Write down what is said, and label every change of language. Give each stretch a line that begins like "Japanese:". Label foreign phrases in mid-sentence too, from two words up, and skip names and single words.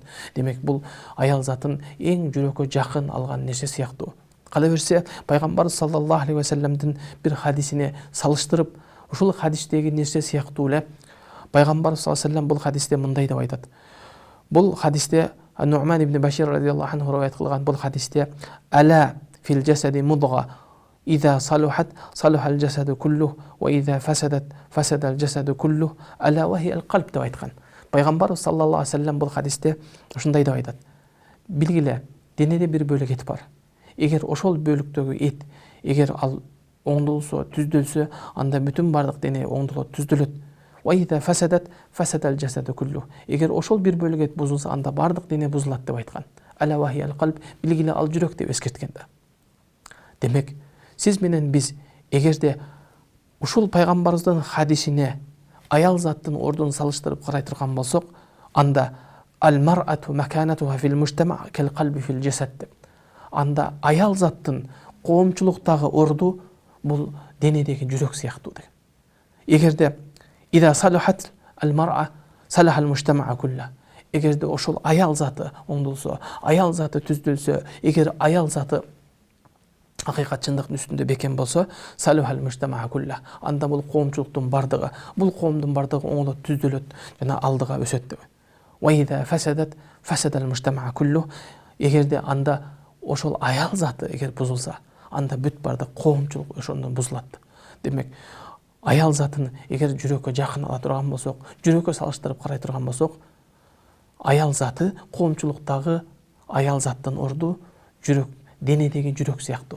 Kyrgyz: Демек бул аял затын эң жүрөккө жакын алган нерсе сыяктуу. Кала берсе, пайгамбар
Arabic: صلى الله عليه وسلم
Kyrgyz: бир хадисине салыштырып, ушул хадистеги нерсе сыяктуу эле пайгамбар
Arabic: صلى الله عليه وسلم
Kyrgyz: бул хадисте мындай деп айтат. Бул хадисте Ну'ман ибн Башир
Arabic: رضي الله عنه
Kyrgyz: риваят кылган бул хадисте
Arabic: ألا في الجسد مضغة إذا صلحت صلح الجسد كله وإذا فسدت فسد الجسد كله ألا وهي القلب
Kyrgyz: деп айткан. Пайгамбар
Arabic: صلى الله عليه وسلم
Kyrgyz: бул хадисте ушундай деп айтат. Билгиле, денеде бир бөлүк эт бар. Эгер ошол бөлүктөгү эт, эгер ал оңдолсо, түздөлсө, анда бүтүн бардык дене оңдолот, түздөлөт.
Arabic: وإذا فسدت فسد الجسد كله.
Kyrgyz: Эгер ошол бир бөлүк эт бузулса, анда бардык дене бузулат деп айткан.
Arabic: ألا وهي القلب,
Kyrgyz: билгиле ал жүрөк деп эскерткен да. Демек, сиз менен биз эгерде ушул пайгамбарыбыздын хадисине аял заттын ордун салыштырып карай турган болсок, анда ал
Arabic: المرأة مكانتها في المجتمع كالقلب في الجسد
Kyrgyz: деп. Анда аял заттын коомчулуктагы орду бул денедеги жүрөк сыяктуу деп.
Arabic: Эгерде إذا صلحت المرأة صلح المجتمع كله.
Kyrgyz: Эгерде ошол аял заты оңдолсо, аял заты түздөлсө, эгер аял заты акыйкат чындыктын үстүндө бекен болсо,
Arabic: صلح المجتمع كله.
Kyrgyz: Анда бул коомчулуктун бардыгы, бул коомдун бардыгы оңдолот, түздөлөт жана алдыга өсөт деп.
Arabic: وإذا فسدت فسد المجتمع كله.
Kyrgyz: Эгерде анда ошол аял заты эгер бузулса, анда бүт бардык коомчулук ошондон бузулат. Демек, аял затын эгер жүрөккө жакын ала турган болсок, жүрөккө салыштырып карай турган болсок, аял заты коомчулуктагы аял заттын орду жүрөк, денедеги жүрөк сыяктуу.